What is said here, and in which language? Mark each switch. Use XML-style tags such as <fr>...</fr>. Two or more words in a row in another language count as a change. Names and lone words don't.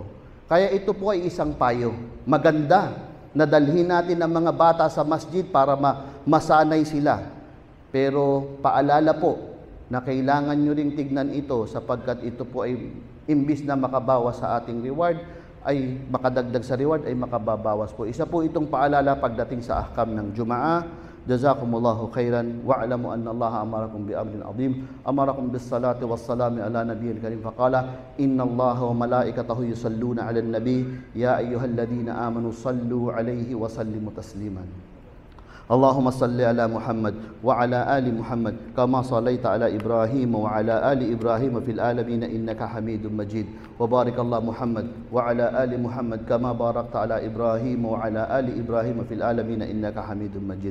<tl>Kaya ito po ay isang payo. Maganda na dalhin natin ang mga bata sa masjid para masanay sila. Pero paalala po na kailangan nyo ring tignan ito, sapagkat ito po ay imbis na makabawas sa ating reward, ay makadagdag sa reward, ay makababawas po. Isa po itong paalala pagdating sa ahkam ng Jumaa.</tl> <ar>جزاكم الله خيرا واعلموا أن الله أمركم بأمر عظيم أمركم بالصلاة والسلام على النبي الكريم فقال إن الله وملائكته يصلون على النبي يا أيها الذين آمنوا صلوا عليه وسلموا تسليما. اللهم صل على محمد وعلى آل محمد كما صليت على إبراهيم وعلى آل إبراهيم في العالمين إنك حميد مجيد وبارك الله محمد وعلى آل محمد كما باركت على إبراهيم وعلى آل إبراهيم في العالمين إنك حميد مجيد.</ar>